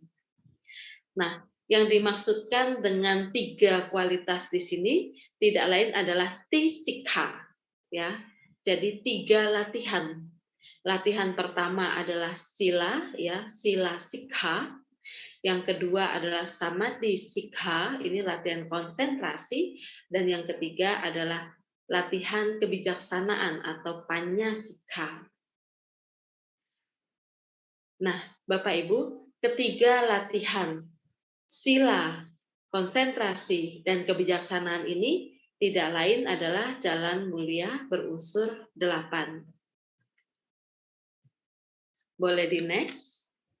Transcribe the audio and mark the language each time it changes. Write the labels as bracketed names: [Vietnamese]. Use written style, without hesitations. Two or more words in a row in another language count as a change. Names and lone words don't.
[Indonesian] Nah, yang dimaksudkan dengan 3 kualitas di sini tidak lain adalah tisikha, ya. Jadi 3 latihan. Latihan pertama adalah sila, ya, [Pali] sila sikha. [Indonesian] Yang kedua adalah [Pali] samadhi sikha, [Indonesian] ini latihan konsentrasi, dan yang ketiga adalah latihan kebijaksanaan atau [Pali] panya sikha. [Indonesian] Nah, Bapak Ibu, ketiga latihan sila, konsentrasi, dan kebijaksanaan ini tidak lain adalah jalan mulia berunsur 8. Boleh di next?